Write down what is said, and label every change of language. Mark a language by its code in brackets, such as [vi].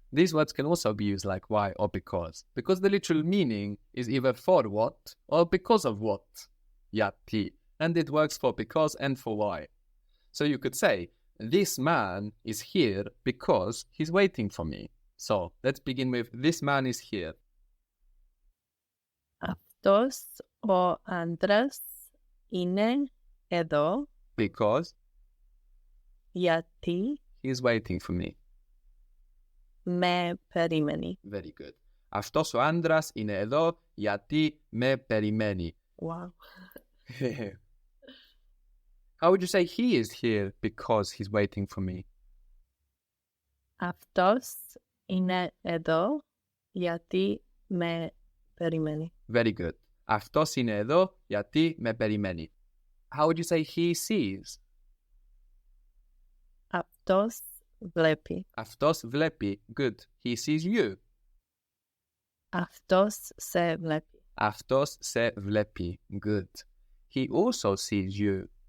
[en] These words can also be used like why or because the literal meaning is either for what or because of what. Γιατί. And it works for because and for why. So you could say, this man is here because he's waiting for me. So let's begin with this man is here. [el] Αυτός ο άντρας είναι εδώ [en] Because [el] γιατί [en] he's waiting for me. [el] με περιμένει. [en] Very good. [el] Αυτός ο άντρας είναι εδώ γιατί με περιμένει. [en] Wow. How would you say he is here because he's waiting for me? [el] Αυτός είναι εδώ γιατί με περιμένει. [en] Very good. [el] Αυτός είναι εδώ γιατί με περιμένει. [en] How would you say he sees? [el] Αυτός βλέπει. Αυτός βλέπει. [en] Good. He sees you. [el] Αυτός σε βλέπει. Αυτός σε βλέπει. [en] Good. He also sees you.